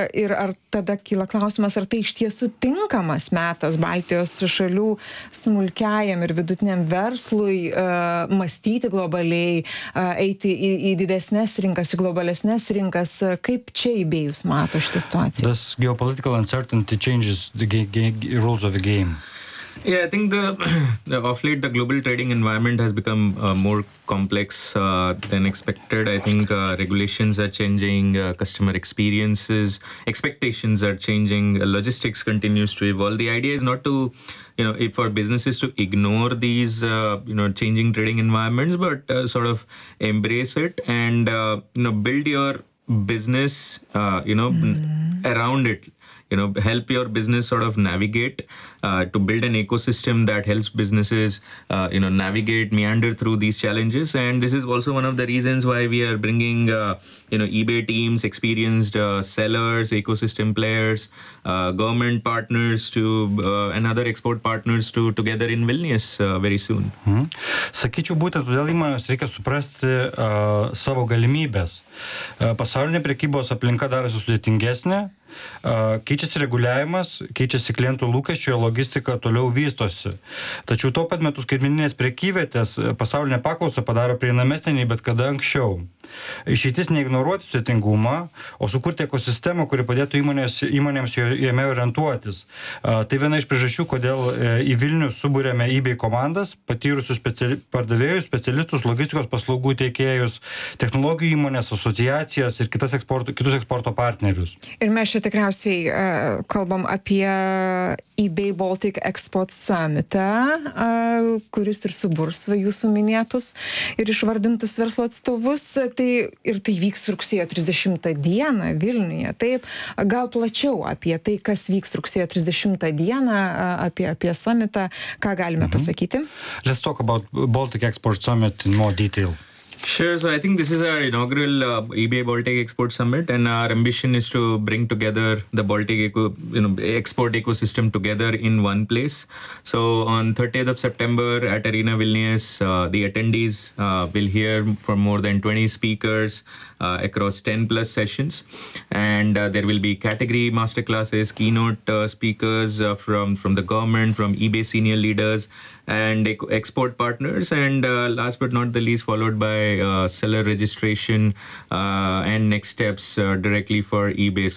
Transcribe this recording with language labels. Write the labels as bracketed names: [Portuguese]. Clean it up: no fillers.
[Lithuanian] Ir ar tada kyla klausimas, ar tai iš tiesų tinkamas metas Baltijos šalių smulkiajam ir vidutiniam verslui mąstyti globaliai, eiti į didesnes rinkas, į globalesnes rinkas. Kaip čia eBay jūs mato šitą situaciją? [English] Does geopolitical uncertainty changes the rules of the game? Yeah, I think the of late the global trading environment has become more complex than expected. I think regulations are changing, customer experiences, expectations are changing, logistics continues to evolve. The idea is not to, you know, if for businesses to ignore these, you know, changing trading environments, but sort of embrace it and, you know, build your business, you know, around it. You know, help your business sort of navigate to build an ecosystem that helps businesses, you know, navigate, meander through these challenges. And this is also one of the reasons why we are bringing, you know, eBay teams, experienced sellers, ecosystem players, government partners to and other export partners to together in Vilnius very soon. Mm-hmm. [Lithuanian] Sakyčiau, būtent todėl įmonės reikia suprasti savo galimybės. Pasaulinė prekybos aplinka darosi sudėtingesnė. Keičiasi reguliavimas, keičiasi klientų lūkesčiai, logistika toliau vystosi. Tačiau tuo pat metu skaitmeninės prekyvietės pasaulinė paklausa padaro prieinamesnį nei bet kada anksčiau. Išeitis neignoruoti sudėtingumą, o sukurti ekosistemą, kuri padėtų įmonėms jame orientuotis. Tai viena iš priežasčių, kodėl į Vilnių subūrėme eBay komandas, patyrusius pardavėjus, specialistus, logistikos paslaugų teikėjus, technologijų įmonės, asociacijas ir kitus eksporto partnerius. Ir mes čia tikriausiai kalbam apie eBay Baltic Export Summit, kuris ir suburs jūsų minėtus ir išvardintus verslo atstovus. Tai ir tai vyks rugsėjo 30 dieną Vilniuje, taip, gal plačiau apie tai, kas vyks rugsėjo 30 dieną, apie summitą, ką galime pasakyti? [English] Let's talk about Baltic Export Summit in more detail. Sure, so I think this is our inaugural eBay Baltic Export Summit, and our ambition is to bring together the Baltic export ecosystem together in one place. So on 30th of September at Arena Vilnius, the attendees will hear from more than 20 speakers across 10 plus sessions, and there will be category masterclasses, keynote speakers from the government, from eBay senior leaders, and export partners, and last but not the least, followed by seller registration and next steps directly for eBay.